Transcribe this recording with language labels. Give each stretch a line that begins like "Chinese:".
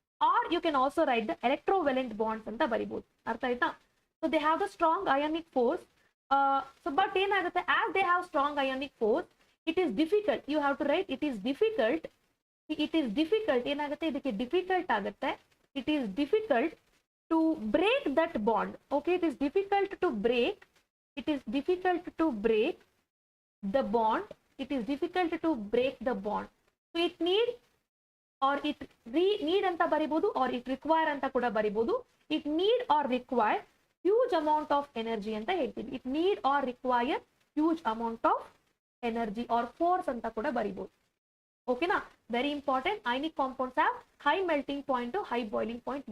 English: or you can also write the electrovalent bonds
Kannada: ಅಂತ ಬರಿಬಹುದು. ಅರ್ಥ ಆಯ್ತಾ?
English: So they have the strong ionic force. So but
Kannada: ಏನಾಗುತ್ತೆ,
English: As they have strong ionic force, it is difficult, you have to write it is difficult.
Kannada: It is difficult, ಏನಾಗುತ್ತೆ ಇದಕ್ಕೆ difficult ಆಗುತ್ತೆ.
English: It is difficult to break that bond. Okay, it is difficult to break. It is difficult to break the bond. It is difficult to break the bond. So it needs or it need ಅಂತ ಬರಿಬಹುದು, or it require
Kannada: ಅಂತ ಕೂಡ ಬರಿಬಹುದು.
English: it need or require huge amount of energy
Kannada: ಅಂತ ಹೇಳ್ತೀವಿ.
English: It need or require huge amount of energy or force ಅಂತ ಕೂಡ ಬರಿಬಹುದು. ಓಕೆನಾ, very important. Ionic compounds have high melting point, high boiling point.